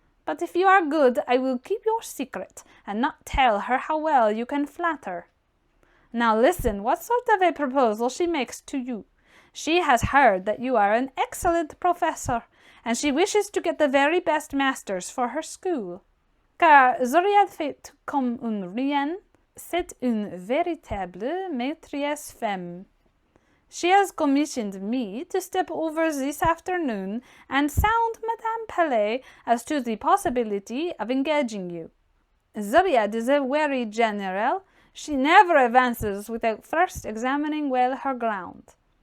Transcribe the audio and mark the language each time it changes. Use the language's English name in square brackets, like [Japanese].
[English] But if you are good, I will keep your secret, and not tell her how well you can flatter. Now listen what sort of a proposal she makes to you. She has heard that you are an excellent professor, and she wishes to get the very best masters for her school. [French] Car Zoriad fait comme une reine, c'est une véritable maîtresse femme. [English] She has commissioned me to step over this afternoon and sound Madame Pelet as to the possibility of engaging you. Zoriad is a wary general. She never advances without first examining well her ground.